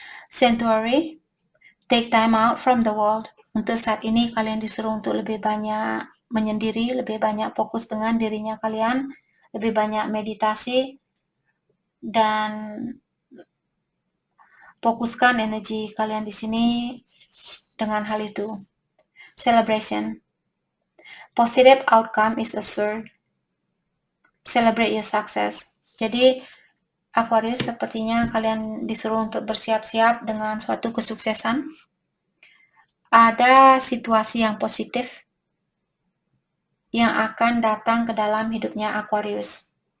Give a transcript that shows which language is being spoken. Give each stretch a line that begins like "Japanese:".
English: Sanctuary, take time out from the world.
Indonesian: Untuk saat ini kalian disuruh untuk lebih banyak menyendiri, lebih banyak fokus dengan dirinya kalian, lebih banyak meditasi, dan fokuskan energi kalian di sini dengan hal itu.
English: Celebration. Positive outcome is assured. Celebrate your success.
Indonesian: Jadi Aquarius, sepertinya kalian disuruh untuk bersiap-siap dengan suatu kesuksesan. Ada situasi yang positif yang akan datang ke dalam hidupnya Aquarius.